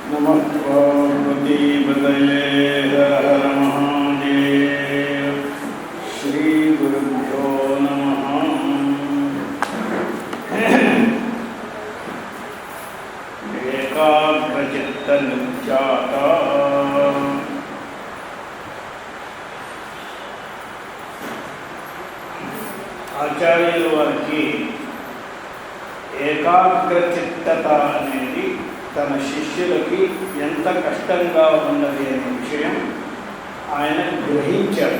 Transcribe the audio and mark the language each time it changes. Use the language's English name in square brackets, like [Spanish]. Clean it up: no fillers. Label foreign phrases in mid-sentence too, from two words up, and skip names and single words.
[Sanskrit] नमः पार्वतीपतये हर हर महादेव। श्रीगुरुभ्यो नमः। [Telugu] एकाग्रचित्तनित्याता ఆచార్యుల వారికి ఏకాగ్రచిత్తత అనేది తన శిష్యులకి ఎంత కష్టంగా ఉన్నది అనే విషయం ఆయన గ్రహించారు.